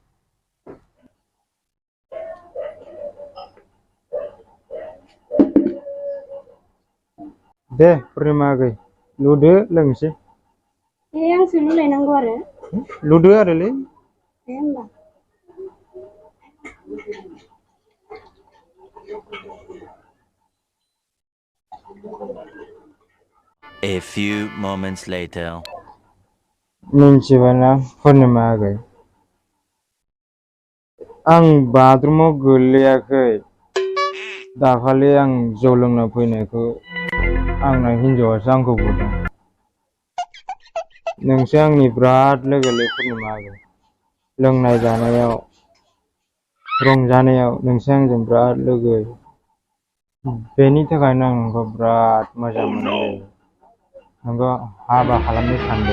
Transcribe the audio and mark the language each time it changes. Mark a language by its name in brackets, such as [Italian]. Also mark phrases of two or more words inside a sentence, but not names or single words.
[Bodo] दे पुर्निमा आगै लुदो लोंसै ए आंसो लोंलायनांगौ आरो लुदो आरोलै दे होमबा [English] A few moments later. [Bodo] मिन्थिबायना पुर्निमा आगै आं बाथरुमाव गोलैयाखै दाखालि आं जौ लोंना फैनायखौ आंना हिनजावासो आंखौ बुदों नोंसो आंनि बिराद लोगोलै पुर्निमा आगै लोंनाय जानायाव रंजानायाव नोंसो आंजों बिराद लोगो बेनि थाखायनो आं नोंखौ बिराद मोजां मोनोलै नोंखौ हाबा खालामनो सानदों